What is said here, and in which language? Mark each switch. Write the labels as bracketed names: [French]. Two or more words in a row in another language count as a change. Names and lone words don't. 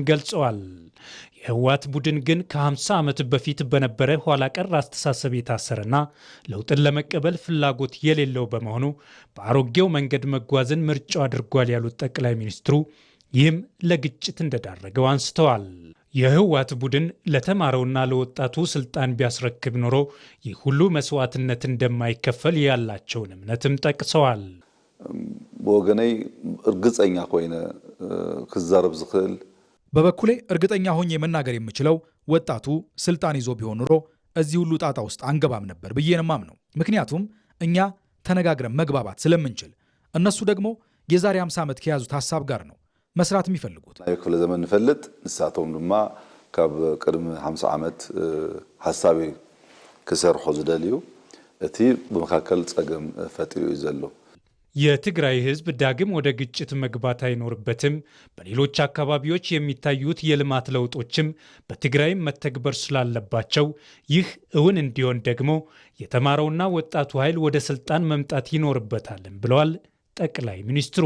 [Amharic] ገልጸዋል። የህወሓት ቡድን ግን ከ50 ዓመት በፊት በነበረ ኋላ ቀር አስተሳሰብ የታሰረና ለውጥን ለመቀበል ፍላጎት የሌለው በመሆኑ በአሮጌው መንገድ መጓዝን ምርጫው አድርጓል ያሉት ጠቅላይ ሚኒስትሩ ይህም ለግጭት እንደዳረገው አንስተዋል። የህወሓት ቡድን ለተማረውና ለወጣቱ ስልጣን ቢያስረክብ ኖሮ ይህ ሁሉ መስዋዕትነት እንደማይከፈል ያላቸውን እምነትም ጠቅሰዋል። [Tigrinya] በወገነይ እርግጠኛ ኮይነ ክዛረብ ዝኽእል [Amharic] በበኩሌ እርግጠኛ ሆኜ መናገር የምችለው ወጣቱ ስልጣን ይዞ ቢሆን ኖሮ እዚህ ሁሉ ጣጣ ውስጥ አንገባም ነበር ብዬ ነው የማምነው። ምክንያቱም እኛ ተነጋግረን መግባባት ስለምንችል፣ እነሱ ደግሞ የዛሬ 50 ዓመት ከያዙት ሀሳብ ጋር ነው መስራት የሚፈልጉት። [Tigrinya] ክፍለ ዘመን ንፈልጥ ንሳቶም ድማ ካብ ቅድሚ 50 ዓመት ሀሳቢ ክሰርሖ ዝደልዩ እቲ በመካከል ጸገም ፈጥሩ ይዘሎ [Amharic] የትግራይ ህዝብ ዳግም ወደ ግጭት መግባት አይኖርበትም። በሌሎች አካባቢዎች የሚታዩት የልማት ለውጦችም በትግራይም መተግበር ስላለባቸው ይህ እውን እንዲሆን ደግሞ የተማረውና ወጣቱ ኃይል ወደ ስልጣን መምጣት ይኖርበታልም ብለዋል ጠቅላይ ሚኒስትሩም።